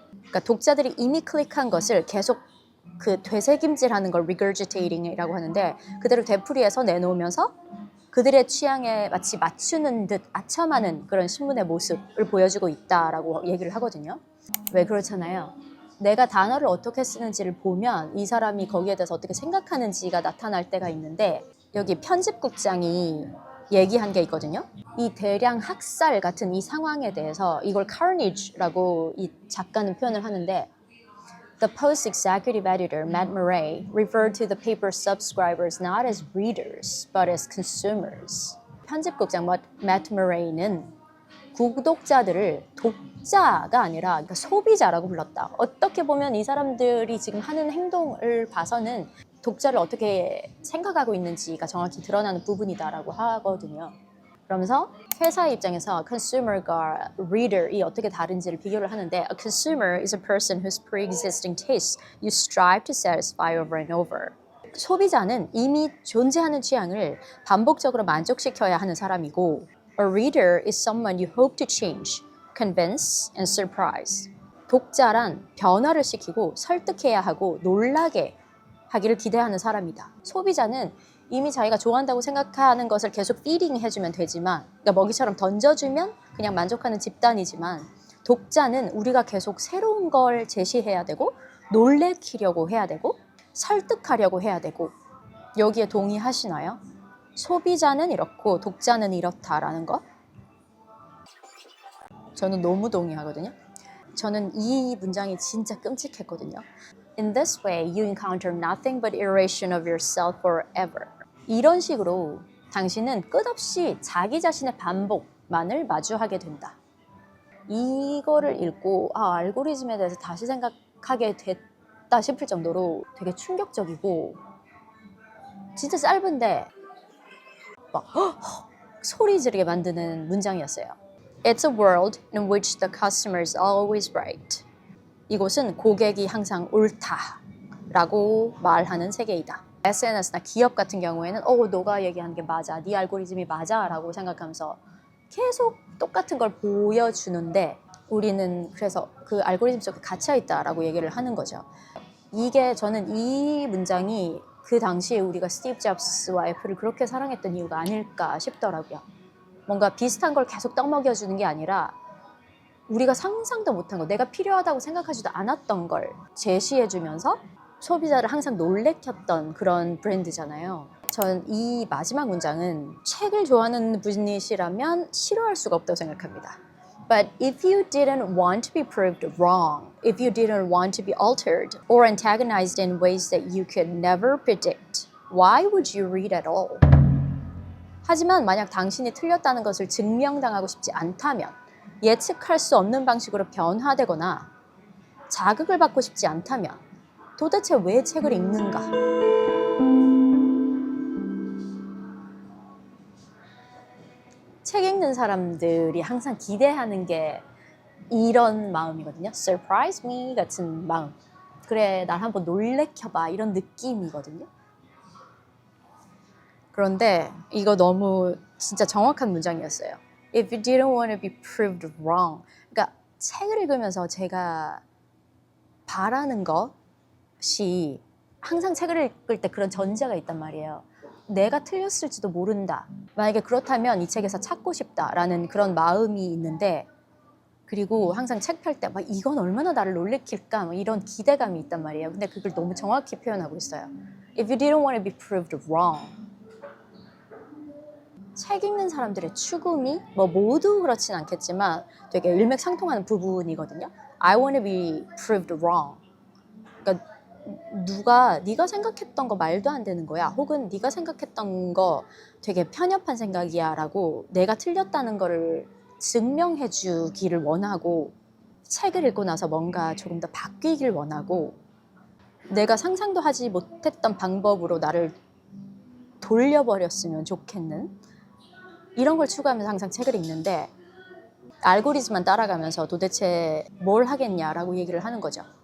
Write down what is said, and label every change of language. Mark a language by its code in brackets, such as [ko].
[ko] 그러니까 독자들이 이미 클릭한 것을 계속 그 되새김질하는 걸 regurgitating이라고 하는데 그대로 되풀이해서 내놓으면서 그들의 취향에 마치 맞추는 듯 아첨하는 그런 신문의 모습을 보여주고 있다라고 얘기를 하거든요. 왜 그렇잖아요. 내가 단어를 어떻게 쓰는지를 보면 이 사람이 거기에 대해서 어떻게 생각하는지가 나타날 때가 있는데 여기 편집국장이 얘기한 게 있거든요. 이 대량 학살 같은 이 상황에 대해서 이걸 carnage라고 이 작가는 표현을 하는데 [en] The Post executive editor Matt Murray referred to the paper's subscribers not as readers but as consumers. [ko] 편집국장 Matt Murray는 구독자들을 독자가 아니라 그러니까 소비자라고 불렀다. 어떻게 보면 이 사람들이 지금 하는 행동을 봐서는 독자를 어떻게 생각하고 있는지가 정확히 드러나는 부분이다라고 하거든요. 그러면서 회사의 입장에서 consumer과 reader이 어떻게 다른지를 비교를 하는데 [en] A consumer is a person whose pre-existing tastes you strive to satisfy over and over. [ko] 소비자는 이미 존재하는 취향을 반복적으로 만족시켜야 하는 사람이고 [en] A reader is someone you hope to change, convince, and surprise. [ko] 독자란 변화를 시키고 설득해야 하고 놀라게 하기를 기대하는 사람이다. 소비자는 이미 자기가 좋아한다고 생각하는 것을 계속 피딩 해주면 되지만 그러니까 먹이처럼 던져주면 그냥 만족하는 집단이지만 독자는 우리가 계속 새로운 걸 제시해야 되고 놀래키려고 해야 되고 설득하려고 해야 되고 여기에 동의하시나요? 소비자는 이렇고 독자는 이렇다라는 것? 저는 너무 동의하거든요. 저는 이 문장이 진짜 끔찍했거든요. [en] In this way, you encounter nothing but iteration of yourself forever. [ko] 이런 식으로 당신은 끝없이 자기 자신의 반복만을 마주하게 된다. 이거를 읽고 알고리즘에 대해서 다시 생각하게 됐다 싶을 정도로 되게 충격적이고 진짜 짧은데 막 소리 지르게 만드는 문장이었어요. [en] It's a world in which the customer is always right. [ko] 이곳은 고객이 항상 옳다라고 말하는 세계이다. SNS나 기업 같은 경우에는 너가 얘기하는 게 맞아, 네 알고리즘이 맞아 라고 생각하면서 계속 똑같은 걸 보여주는데 우리는 그래서 그 알고리즘 속에 갇혀있다라고 얘기를 하는 거죠. 이게 저는 이 문장이 그 당시에 우리가 스티브 잡스와 애플을 그렇게 사랑했던 이유가 아닐까 싶더라고요. 뭔가 비슷한 걸 계속 떠먹여주는 게 아니라 우리가 상상도 못한 거, 내가 필요하다고 생각하지도 않았던 걸 제시해주면서 소비자를 항상 놀래켰던 그런 브랜드잖아요. 전 이 마지막 문장은 책을 좋아하는 분이시라면 싫어할 수가 없다고 생각합니다. [en] But if you didn't want to be proved wrong, if you didn't want to be altered or antagonized in ways that you could never predict, why would you read at all? [ko] 하지만 만약 당신이 틀렸다는 것을 증명당하고 싶지 않다면 예측할 수 없는 방식으로 변화되거나 자극을 받고 싶지 않다면 도대체 왜 책을 읽는가? 책 읽는 사람들이 항상 기대하는 게 이런 마음이거든요. [en] Surprise me [ko] 같은 마음. 그래, 날 한번 놀래켜봐 이런 느낌이거든요. 그런데 이거 너무 진짜 정확한 문장이었어요. [en] If you didn't want to be proved wrong. [ko] 그러니까 책을 읽으면서 제가 바라는 것이 항상 책을 읽을 때 그런 전제가 있단 말이에요. 내가 틀렸을지도 모른다. 만약에 그렇다면 이 책에서 찾고 싶다라는 그런 마음이 있는데, 그리고 항상 책 펼 때 막 이건 얼마나 나를 놀래킬까 막 이런 기대감이 있단 말이에요. 근데 그걸 너무 정확히 표현하고 있어요. [en] If you didn't want to be proved wrong. [ko] 책 읽는 사람들의 추구미, 뭐 모두 그렇진 않겠지만 되게 일맥상통하는 부분이거든요. [en] I want to be proved wrong. [ko] 그러니까 네가 생각했던 거 말도 안 되는 거야. 혹은 네가 생각했던 거 되게 편협한 생각이야 라고 내가 틀렸다는 거를 증명해 주기를 원하고, 책을 읽고 나서 뭔가 조금 더 바뀌길 원하고, 내가 상상도 하지 못했던 방법으로 나를 돌려버렸으면 좋겠는 이런 걸 추구하면서 항상 책을 읽는데, 알고리즘만 따라가면서 도대체 뭘 하겠냐라고 얘기를 하는 거죠.